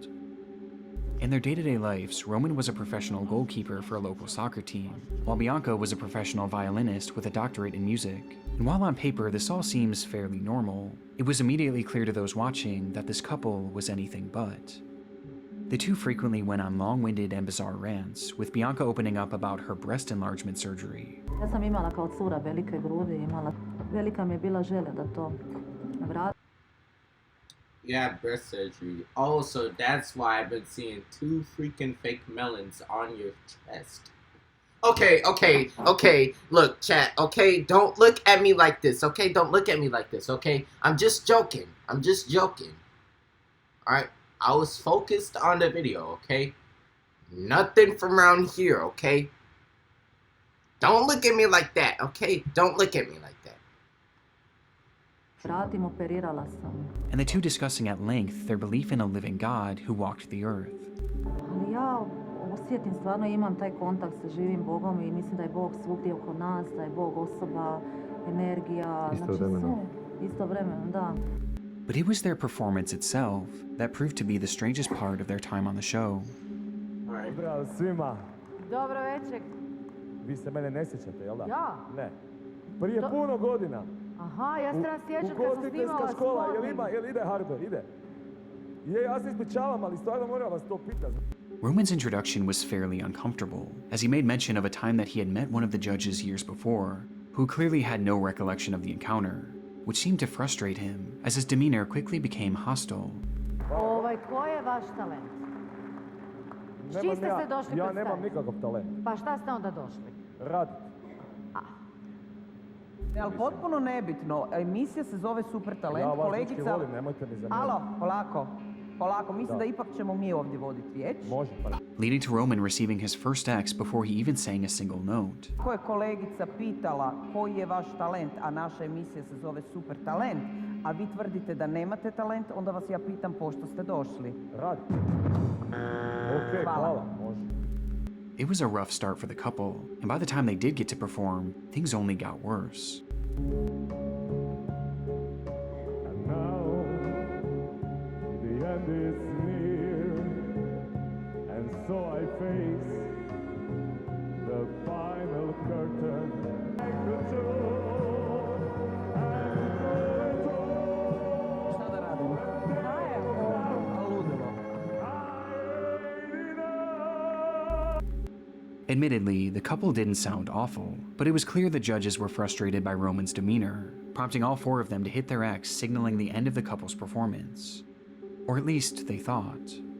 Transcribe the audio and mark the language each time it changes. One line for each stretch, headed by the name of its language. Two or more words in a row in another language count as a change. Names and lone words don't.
English: In their day-to-day lives, Roman was a professional goalkeeper for a local soccer team, while Bianca was a professional violinist with a doctorate in music. And while on paper this all seems fairly normal, it was immediately clear to those watching that this couple was anything but. The two frequently went on long-winded and bizarre rants, with Bianca opening up about her breast enlargement surgery.
Croatian: Ja sam imala kao cura velike grudi, velika mi je bila želja da to vrati.
English: Yeah, breast surgery. Oh, so that's why I've been seeing 2 freaking fake melons on your chest. Okay. Look, chat, okay? Don't look at me like this, okay? Don't look at me like this, okay? I'm just joking. Alright? I was focused on the video, okay? Nothing from around here, okay? Don't look at me like that, okay? Don't look at me like that. And the two discussing at length their belief in a living God who walked the earth.
Croatian: Ali ja osjetim, stvarno imam taj kontakt sa živim Bogom i mislim da je Bog svugdje oko nas, da je Bog osoba, energija, istovremeno, da.
English: But it was their performance itself that proved to be the strangest part of their time on the show.
Croatian: Pozdrav svima. Dobro večer. Vi se mene ne sjećate, jel da? Ja? Ne. Prije puno godina. Aha, ja se nas sjećam kad sam snimala škola, jel ide Hardo, ide? Je, ja se ispričavam, ali stvarno moram vas to pitati.
English: Roman's introduction was fairly uncomfortable, as he made mention of a time that he had met one of the judges years before, who clearly had no recollection of the encounter, which seemed to frustrate him, as his demeanor quickly became hostile.
Croatian: Ko je vaš talent? S čim ste se došli Ja nemam nikakav talent. Pa šta ste onda došli? Radit. Ali potpuno nebitno, emisija se zove Super Talent, ja vas kolegica... Ja volim, nemojte mi za mene. Alo, polako, mislim da ipak ćemo mi ovdje voditi riječ. Može, pa.
English: Leading to Roman receiving his first X before he even sang a single note.
Croatian: Ko je kolegica pitala koji je vaš talent, a naša emisija se zove Super Talent, a vi tvrdite da nemate talent, onda vas ja pitam pošto ste došli. Radi. Okej, hvala, može.
English: It was a rough start for the couple, and by the time they did get to perform, things only got worse. And now the end is near, and so I face the final curtain.
Croatian: Šta da radimo? Ludilo.
English: Admittedly, the couple didn't sound awful, but it was clear the judges were frustrated by Roman's demeanor, prompting all four of them to hit their X, signaling the end of the couple's performance. Or at least they thought.